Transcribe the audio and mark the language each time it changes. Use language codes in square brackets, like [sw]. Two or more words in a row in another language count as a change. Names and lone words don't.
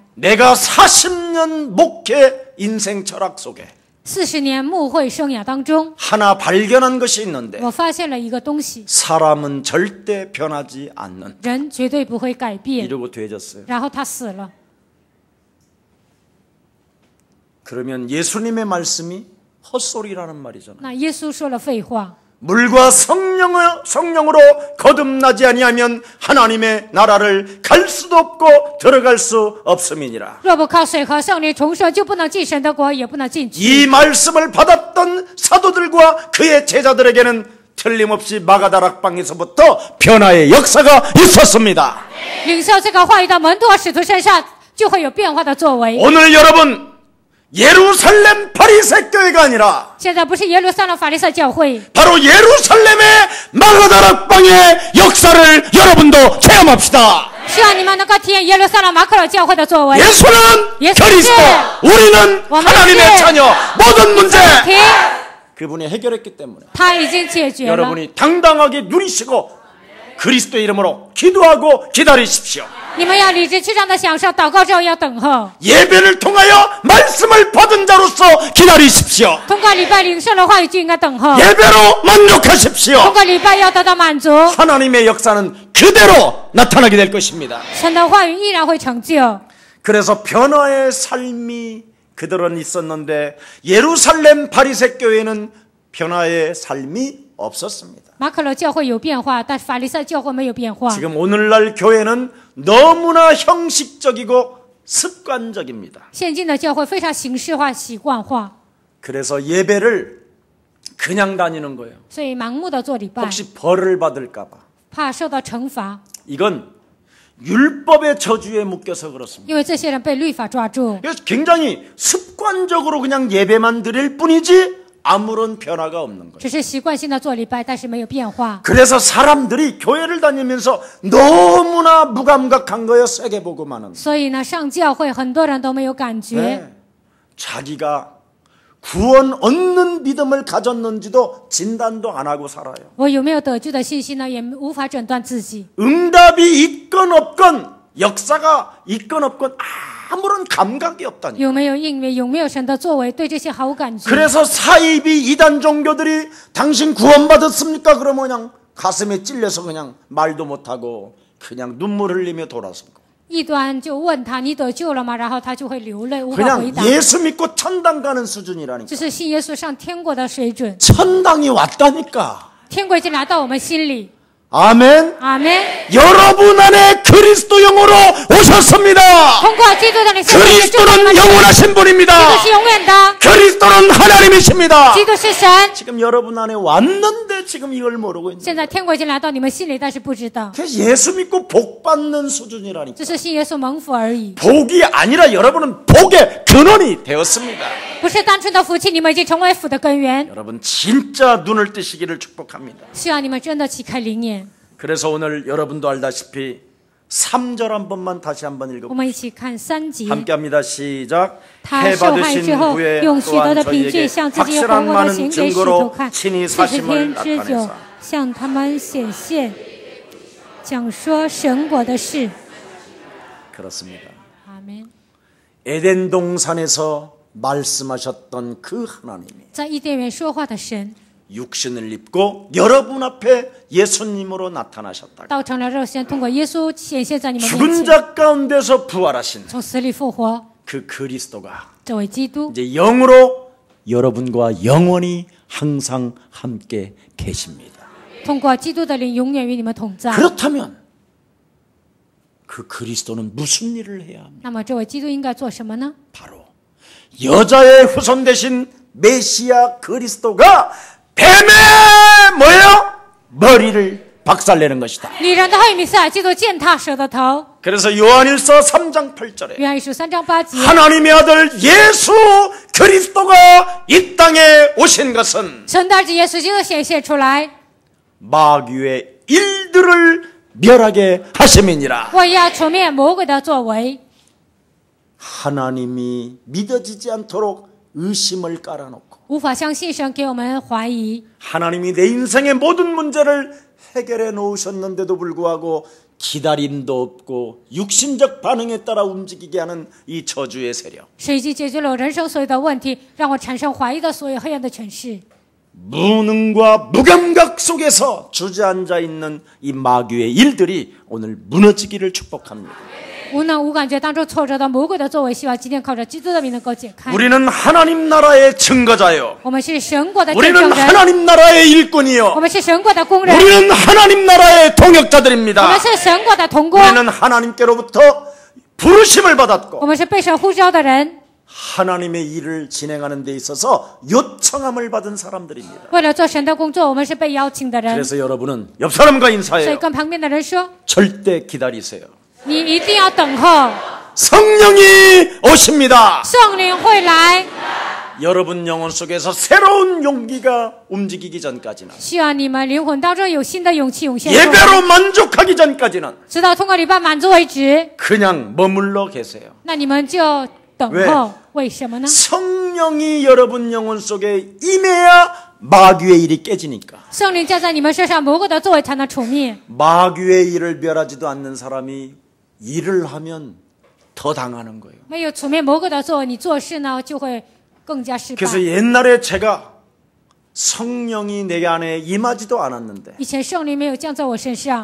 [ko] 내가 40년 목회 인생 철학 속에 [zh] 40 年牧会生涯当中， [ko] 하나 발견한 것이 있는데 [zh] 我发现了一个东西， [ko] 사람은 절대 변하지 않는 [zh] 人绝对不会改变。 [ko] 이러고 되졌어요. [zh] 然后他死了。 [ko] 그러면 예수님의 말씀이 헛소리라는 말이잖아요. [zh] 那耶稣说了废话。 [ko] 물과 성령으로 거듭나지 아니하면 하나님의 나라를 갈 수도 없고 들어갈 수 없음이니라. [zh] 若不靠水和圣灵重生，就不能进神的国，也不能进去。 [ko] 이 말씀을 받았던 사도들과 그의 제자들에게는 틀림없이 마가다락방에서부터 변화의 역사가 있었습니다. [zh] 领受这个话语的门徒和使徒身上，就会有变化的作为。 [ko] 오늘 여러분 예루살렘 바리새 교회가 아니라 [zh] 现在不是耶路撒冷法利赛教会， [ko] 바로 예루살렘의 마가다락방의 역사를 여러분도 체험합시다. [zh] 希望你们能够体验耶路撒冷马可罗教会的作为。 [ko] 예수는 예수는 그리스도, 우리는 하나님의 원하시- 자녀. 모든 문제 [zh] 停， [ko] 그분이 해결했기 때문에 [zh] 他已经解决了。 [ko] 여러분이 당당하게 누리시고 그리스도의 이름으로 기도하고 기다리십시오. [zh] 你们要理直气壮的享受，祷告之后要等候。 [ko] 예배를 통하여 말씀을 받은 자로서 기다리십시오. [zh] 通过礼拜领受的话语就应该等候， [ko] 예배로 만족하십시오. [zh] 通过礼拜要得到满足， [ko] 하나님의 역사는 그대로 나타나게 될 것입니다. [zh] 神的话语依然会成就。 [ko] 그래서 변화의 삶이 그들은 있었는데 예루살렘 바리새 교회는 변화의 삶이 없었습니다. [zh] 马可罗教会有变化，但法利赛教会没有变化。 [ko] 지금 오늘날 교회는 너무나 형식적이고 습관적입니다. [zh] 现今的教会非常形式化、习惯化， [ko] 그래서 예배를 그냥 다니는 거예요. [zh] 所以盲目的做礼拜， [ko] 혹시 벌을 받을까 봐. [zh] 怕受到惩罚， [ko] 이건 율법의 저주에 묶여서 그렇습니다. [zh] 因为这些人被律法抓住， [ko] 그래서 굉장히 습관적으로 그냥 예배만 드릴 뿐이지 아무런 변화가 없는 거예요. [zh] 只是习惯性的做礼拜，但是没有变化。 [ko] 그래서 사람들이 교회를 다니면서 너무나 무감각한 거예요. 세계복음하는. [zh] 所以呢，上教会很多人都没有感觉， [ko] 네. 자기가 구원 얻는 믿음을 가졌는지도 진단도 안 하고 살아요. [zh] 我有没有得救的信心呢？也无法诊断自己。 [ko] 응답이 있건 없건 역사가 있건 없건 아무런 감각이 없다니. [zh] 有没有应允？有没有神的作为？对这些毫无感觉。 [ko] 그래서 사이비 이단 종교들이 당신 구원받았습니까? 그러면 그냥 가슴에 찔려서 그냥 말도 못하고 그냥 눈물 흘리며 돌아서고 [zh] 异端就问他：“你得救了吗？”然后他就会流泪，无法回 [ko] 그냥 [zh] 答。 [ko] 예수 믿고 천당 가는 수준이라니까. [zh] 这是信耶稣上天国的水准， [ko] 천당이 왔다니까. [zh] 天国已经来到我们心里。 [ko] 아멘. [zh] 阿门。 [ko] 여러분 안에 그리스도 영으로 오셨습니다. [zh] 通过基督的灵，圣灵住在你们 [ko] 그리스도는 [zh] 里。 [ko] 영원하신 [zh] 基督 [ko] 분입니다. [zh] 是永远的， [ko] 그리스도는 하나님이십니다. [zh] 基督是神。 [ko] 지금 여러분 안에 왔는데 지금 이걸 모르고 있는. [zh] 现在天国已经来到你们心里，但是不知道， [ko] 그래서 예수 믿고 복 받는 수준이라니까. [zh] 这是信耶稣蒙福而已， [ko] 복이 아니라 여러분은 복의 근원이 되었습니다. [zh] 不是单纯的福气，你们已经成为福的根源。 [ko] 여러분 진짜 눈을 뜨시기를 축복합니다. [zh] 希望你们真的启开灵眼。 [ko] 그래서 오늘 여러분도 알다시피 3절 한 번만 다시 한번 [zh] 我 [ko] 읽어봅시다. [zh] 们一起看3节。 [ko] 함께합니다. 시작. [zh] 他 [ko] 해 [zh] 受害 [ko] 받으신 [zh] 之后， [ko] 후에 [zh] 用许多 [ko] 또한 [zh] 的凭据 [ko] 저희에게 [zh] 向自己有 [ko] 확실한 [zh] 活过的 [ko] 많은 [zh] 行给使徒 [ko] 증거로 [zh] 看， [ko] 친히 40 사심을 [zh] 天之久 [ko] 나타내사 [zh] 向他们显现，讲说神国的事。 [ko] 그렇습니다. [zh] 阿门。 [ko] 에덴 동산에서 말씀하셨던 그 하나님이 [zh] 在伊甸园说话的神， [ko] 육신을 입고 여러분 앞에 예수님으로 나타나셨다. [zh] 道成了肉身，通过耶稣显现在你们面 [ko] 죽은 [zh] 前， [ko] 자 가운데서 부활하신 [zh] 从死里复活。 [ko] 그 그리스도가 [zh] 这位基督 [ko] 이제 영으로 여러분과 영원히 항상 함께 계십니다. [zh] 通过基督的灵，永远与你们同在。 [ko] 그렇다면 그 그리스도는 무슨 일을 해야 합니까? [zh] 那么，这位基督应该做什么呢？ [ko] 바로 여자의 후손 대신 메시아 그리스도가 뱀의 뭐예요? 머리를 박살내는 것이다. [zh] 女人的后裔弥赛亚基督践踏蛇的头。 [ko] 그래서 요한일서 3장 8절에 [zh] 约翰一书3章8节， [ko] 하나님의 아들 예수 그리스도가 이 땅에 오신 것은 [zh] 神的儿子耶稣基督显现出来， [ko] 마귀의 일들을 멸하게 하심이니라. [zh] 为要除灭魔鬼的作为。 [ko] 하나님이 믿어지지 않도록 의심을 깔아놓고 [zh] 无法相信神，给我们怀疑。 [ko] 하나님이 내 인생의 모든 문제를 해결해 놓으셨는데도 불구하고 기다림도 없고 육신적 반응에 따라 움직이게 하는 이 저주의 세력. [zh] 神已经解决了我人生所有的问题，让我产生怀疑的所有黑暗的权势。 [ko] 무능과 무감각 속에서 주저앉아 있는 이 마귀의 일들이 오늘 무너지기를 축복합니다. [zh] 无能无感觉当中挫折的魔鬼的作为，希望今天靠着基督的名能够解开。 [ko] 우리는 하나님 나라의 증거자요. [zh] 我们是神国的见证 [ko] 우리는 [zh] 人， [ko] 하나님 나라의 일꾼이요. [zh] 我们是神国的工人， [ko] 우리는 하나님 나라의 [zh] 我 [ko] 동역자들입니다. [zh] 们是神国的同工， [ko] 우리는 하나님께로부터 부르심을 [zh] 我 [ko] 받았고 [zh] 们是被神呼召的人， [ko] 하나님의 일을 진행하는 데 있어서 요청함을 받은 사람들입니다. [zh] 为了做神的工作，我们是被邀请的人。 [ko] 그래서 여러분은 옆 사람과 [zh] 所以 [ko] 인사해요. [zh] 跟旁边的人说， [ko] 절대 기다리세요. [zh] 你一定要等候， [ko] 성령이 오십니다. [zh] 圣灵会来。 [ko] 여러분 영혼 속에서 새로운 용기가 움직이기 전까지는 [zh] 希望你们灵魂当中有新的勇气涌现出来， [ko] 예배로 만족하기 전까지는 [zh] 直到通过礼拜满足为止。 [ko] 그냥 머물러 계세요. [zh] 那你们就等候，为什么呢？ [ko] 성령이 여러분 영혼 속에 임해야 마귀의 일이 깨지니까. [zh] 圣灵降在你们身上，魔鬼的作为才能除灭。 [ko] 마귀의 일을 멸하지도 않는 사람이 일을 하면 더 당하는 거예요. [zh] 没有除灭魔鬼的作为，你做事呢就会更加失败。 [ko] 그래서 옛날에 제가 성령이 내 안에 임하지도 않았는데 [zh] 以前圣灵没有降在我身上，